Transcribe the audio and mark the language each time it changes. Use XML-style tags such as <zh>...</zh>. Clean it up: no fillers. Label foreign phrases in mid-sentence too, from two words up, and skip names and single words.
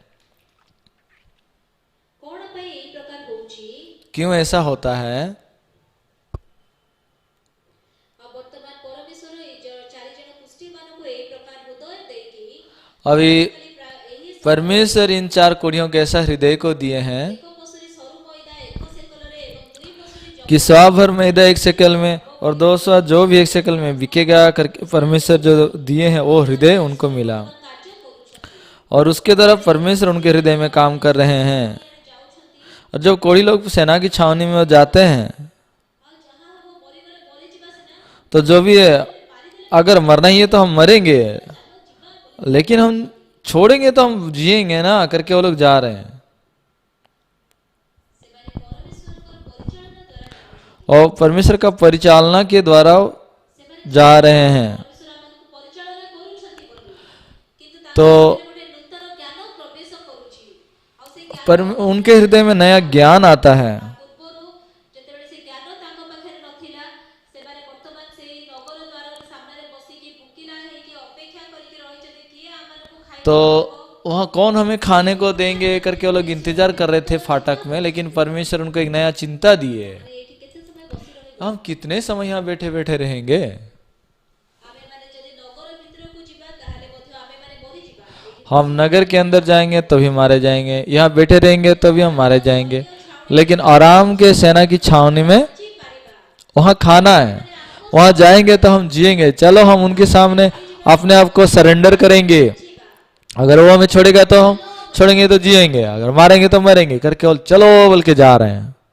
<or>କଣ ପାଇଁ ଏଇ ପ୍ରକାର ହଉଛି?</or> <hi>क्यों ऐसा होता है?</hi> <or>ଆଉ ବର୍ତ୍ତମାନ ପରମେଶ୍ୱର ଏଇ ଚାରି ଜଣ କୁଷ୍ଠୀମାନଙ୍କୁ ଏଇ ପ୍ରକାର ହୃଦୟ ଦେଇକି</or> <hi>अभी</hi> <or>ଖାଲି ଏହି</or> <hi>परमेश्वर इन 4 कोढ़ियों के ऐसा हृदय को दिए हैं</hi> <or>ଏକ ପଶୁରୀ ସରୁ ମଇଦା 1 ସେକଲରେ ଏବଂ 2 ପଶୁରୀ</or> <hi>कि 100 भर मैदा 1 शेकल में और 200 जो भी 1 शेकल में बिकेगा करके परमेश्वर जो दिए हैं वो हृदय उनको मिला,</hi> <or>କାର୍ଯ୍ୟ କରୁଛନ୍ତି</or> <hi>और उसके तरफ परमेश्वर उनके हृदय में काम कर रहे हैं।</hi> <or>ଯାଉଛନ୍ତି।</or> <hi>और जब कोढ़ी लोग सेना की छावनी में जाते हैं</hi> <or>ଆଉ ଯାହା ହବ ମରିଗଲେ ମରିଯିବା ସିନା</or> <hi>तो जो भी है, अगर मरना ही है तो हम मरेंगे, लेकिन हम छोड़ेंगे तो हम जिएंगे ना करके वो लोग जा रहे हैं।</hi> <or>ସେମାନେ ପରମେଶ୍ୱରଙ୍କର ପରିଚାଳନା ଦ୍ୱାରା</or> <hi>और परमेश्वर का परिचालना के द्वारा जा रहे हैं।</hi> <or>ପରମେଶ୍ୱର ଆମକୁ ପରିଚାଳନା କରୁଛନ୍ତି ବୋଲି କିନ୍ତୁ</or> <hi>तो</hi> <or>ତାଙ୍କର ଗୋଟେ ନୂତନ ଜ୍ଞାନ ପ୍ରବେଶ କରୁଛି ଆଉ ସେ ଜ୍ଞାନ</or> <hi>पर उनके हृदय में नया ज्ञान आता है।</hi> <or>ପୂର୍ବରୁ ଯେତେବେଳେ ସେ ଜ୍ଞାନ ତାଙ୍କ ପାଖରେ ନଥିଲା ସେମାନେ ବର୍ତ୍ତମାନ ସେଇ ନଗର ଦ୍ୱାରର ସାମ୍ନାରେ ବସିକି ଭୋକିଲା ହେଇକି ଅପେକ୍ଷା କରିକି ରହିଛନ୍ତି କିଏ ଆମମାନଙ୍କୁ ଖାଇବା</or> <hi>तो वहाँ कौन हमें खाने को देंगे करके वो लोग इंतजार कर रहे थे फाटक में, लेकिन परमेश्वर उनको एक नया चिंता दिए।</hi> <or>ଏଇଠି କେତେ ସମୟ ବସି ରହିବେ</or> <hi>हम कितने समय यहाँ बैठे बैठे रहेंगे?</hi> <or>ଆମେମାନେ ଯଦି ନଗର ଭିତରକୁ ଯିବା ତାହେଲେ ମଧ୍ୟ ଆମେମାନେ ମରିଯିବା ଏଇଠି</or> <hi>हम नगर के अंदर जाएंगे तभी मारे जाएंगे, यहाँ बैठे रहेंगे तभी हम मारे जाएंगे। लेकिन आराम के सेना की छावनी में वहाँ खाना है, वहाँ जाएंगे तो हम जिएंगे। चलो हम उनके सामने अपने आप को सरेंडर करेंगे, अगर वो हमें छोड़ेगा तो हम छोड़ेंगे तो जिएंगे, अगर मारेंगे तो मरेंगे करके और चलो बोल के जा रहे हैं।</hi>